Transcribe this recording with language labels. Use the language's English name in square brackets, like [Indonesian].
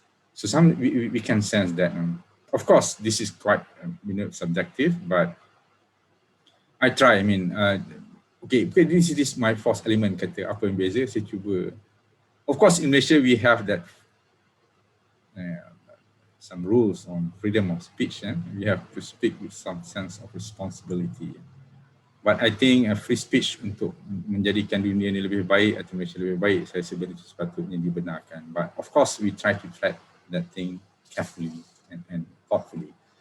[English] So we can sense that. Of course, this is quite subjective, but I try. Okay, this is my fourth element, [Malay] kata apa yang beza, saya cuba. [English] Of course, in Malaysia, we have that some rules on freedom of speech. We have to speak with some sense of responsibility. But I think free speech [Malay] untuk menjadikan dunia ini lebih baik atau Malaysia lebih baik, saya rasa benda itu sepatutnya dibenarkan. [English] But of course, we try to tread that thing carefully and thoughtfully.